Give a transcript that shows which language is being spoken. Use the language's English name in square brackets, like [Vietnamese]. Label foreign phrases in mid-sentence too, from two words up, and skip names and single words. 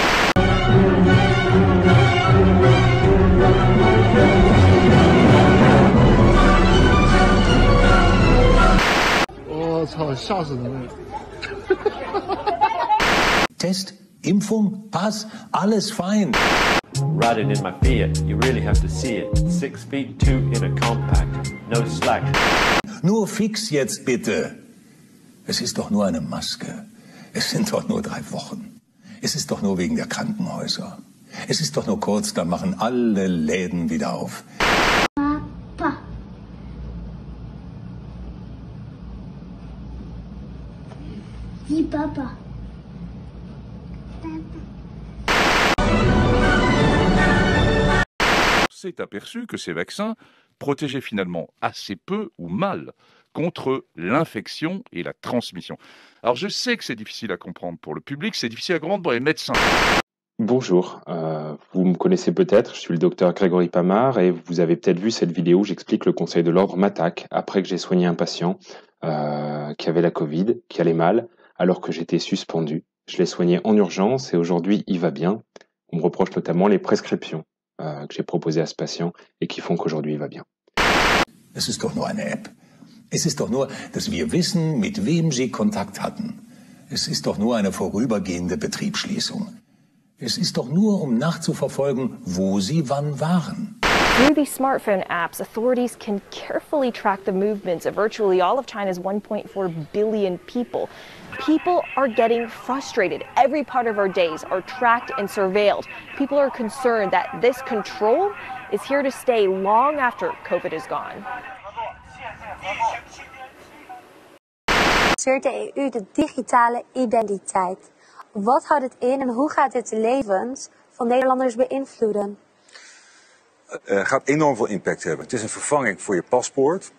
[German] Test, Impfung, Pass, alles fein. [English] Riding in my Fiat, you really have to see it. 6 feet 2 in a compact, no slack. [German] Nur fix jetzt bitte. Es ist doch nur eine Maske. Es sind doch nur 3 Wochen. Es ist doch nur wegen der Krankenhäuser. Es ist doch nur kurz, dann machen alle Läden wieder auf. Papa. Wie Papa. [French] On s'est aperçu que ces vaccins protégeaient finalement assez peu ou mal contre l'infection et la transmission. Alors je sais que c'est difficile à comprendre pour le public, c'est difficile à comprendre pour les médecins. Bonjour, vous me connaissez peut-être, je suis le docteur Grégory Pamard et vous avez peut-être vu cette vidéo où j'explique le Conseil de l'Ordre m'attaque après que j'ai soigné un patient qui avait la Covid, qui allait mal, alors que j'étais suspendu. Je l'ai soigné en urgence et aujourd'hui il va bien. On me reproche notamment les prescriptions que j'ai proposées à ce patient et qui font qu'aujourd'hui il va bien. [German] Es ist doch nur eine App. Es ist doch nur, dass wir wissen, mit wem Sie Kontakt hatten. Es ist doch nur eine vorübergehende Betriebsschließung. Es ist doch nur, um nachzuverfolgen, wo Sie wann waren. [English] Through these smartphone apps, authorities can carefully track the movements of virtually all of China's 1.4 billion people. People are getting frustrated. Every part of our days are tracked and surveilled. People are concerned that this control is here to stay long after COVID is gone. [Dutch] Lanceert de EU de digitale identiteit. Wat houdt het in en hoe gaat dit de levens van Nederlanders beïnvloeden? Gaat enorm veel impact hebben. Het is een vervanging voor je paspoort.